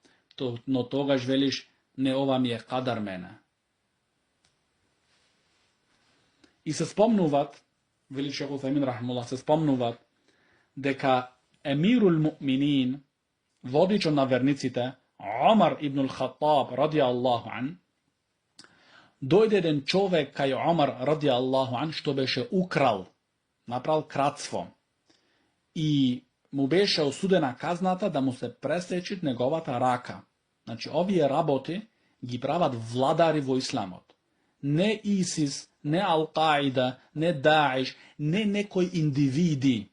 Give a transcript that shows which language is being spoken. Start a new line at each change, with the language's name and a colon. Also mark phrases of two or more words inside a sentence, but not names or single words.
Macedonian: Но тогаш велиш, не, ова ми е кадар мене. И се спомнуват, вели шейх Уthaymin рахимахуллах, се спомнуват дека
Arabic: أمير المؤمنين,
Macedonian: водичот на верниците, Омар ибн ал-Хаттаб
Arabic: رضي الله عنه,
Macedonian: дојде еден човек кај Омар
Arabic: رضي الله عنه,
Macedonian: што беше украл, направил кратство, и му беше осудена казната да му се пресечи неговата рака. Значи, овие работи ги прават владари во исламот. Не ИСИС, не Ал-Каида, не Даиш, не некои индивиди.